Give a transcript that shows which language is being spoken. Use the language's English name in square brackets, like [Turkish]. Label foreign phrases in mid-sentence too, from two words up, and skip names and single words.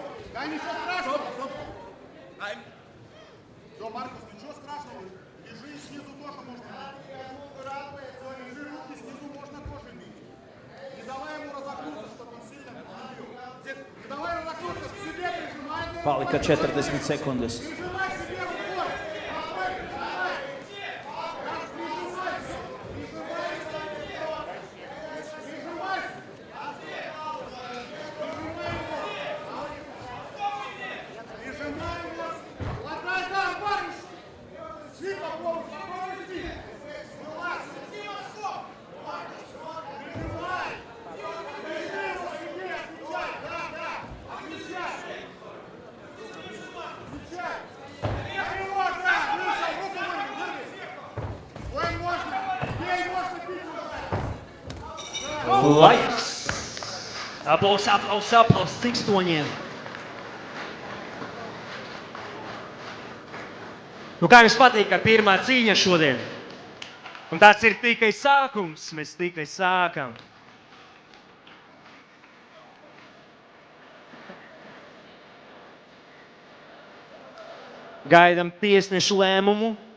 [Russian] Да ничего страшного. Все, Маркус, ничего страшного. Лежи и снизу тоже можно. Лежи, руки снизу можно тоже бить. Не давай ему разогнуться, чтобы он сильно не бил. Не давай ему разогнуться, к себе прижимай. [Latvian] Palika 40 sekundes. [Russian] Прижимай к себе рукой. Прижимай его. Хватай, да, парень. Си по полу, спокойно си. Вылазь. Прижимай. Прижми его к себе, отвечай. Да. Отвечай. Отвечай. На него, да. Миша, руку вырви. Ой, можно. Ей можно бить уже. [Latvian] Laiks. Aplaus cikstoņiem. Nu, kā jums patīk, ka pirmā cīņa šodien? Un tāds ir tikai sākums, mēs tikai sākam. Gaidam tiesnešu lēmumu.